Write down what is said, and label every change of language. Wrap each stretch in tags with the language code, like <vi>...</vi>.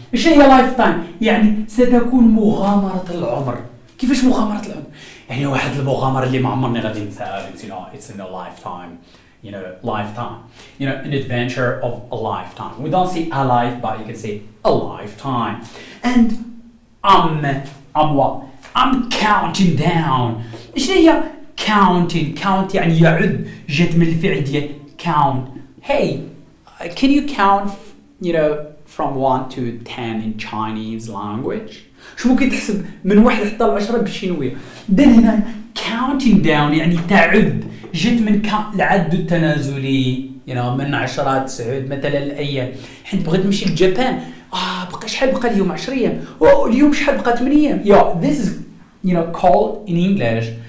<ar>ايش هي lifetime؟ يعني ستكون مغامرة العمر. كيفاش مغامرة العمر؟ يعني واحد المغامرة اللي ما عمرني غادي نساها.</ar> <en>it's in a lifetime lifetime an adventure of a lifetime. we don't say a life but you can say a lifetime. and I'm what? I'm counting down.</en> <ar>ايش هي count يعني يعد جت من الفعل ديال count.</ar> <en>hey can you count from 1 to 10 in Chinese language.</en> <ar>شو ممكن تحسب من 1 حتى 10 بالشينوية. then هنا counting down يعني تعد جت من العد التنازلي من 10 9 مثلا الايام. حيت بغيت نمشي لليابان بقى شحال بقى اليوم 10 ايام اليوم شحال بقى 8 ايام.</ar> <en>this is called in English</en>